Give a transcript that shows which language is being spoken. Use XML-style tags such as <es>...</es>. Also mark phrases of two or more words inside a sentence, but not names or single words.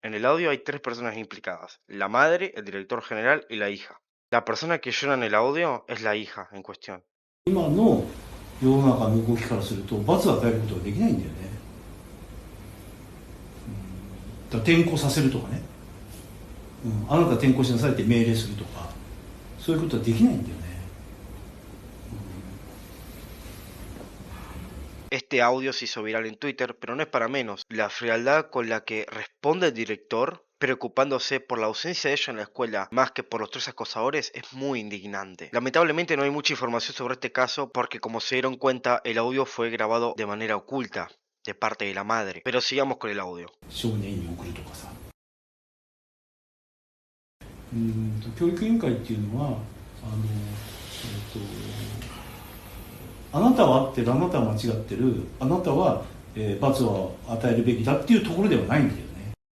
<es>En el audio hay tres personas implicadas, la madre, el director general y la hija. La persona que llora en el audio es la hija en cuestión.</es> <ja>今の世の中の動きからすると罰を与えることができないんだよね。だから転校させるとかね、あなた転校しなさいって命令するとか、そういうことはできないんだよね。</ja> <es>Este audio se hizo viral en Twitter, pero no es para menos. La frialdad con la que responde el director, preocupándose por la ausencia de ella en la escuela más que por los tres acosadores, es muy indignante. Lamentablemente no hay mucha información sobre este caso porque, como se dieron cuenta, el audio fue grabado de manera oculta de parte de la madre. Pero sigamos con el audio.</es> <ja>少年院に送るとかさ、教育委員会っていうのはあなたは合ってる、あなたは間違ってる、あなたは、罰を与えるべきだっていうところではないんだよね。</ja>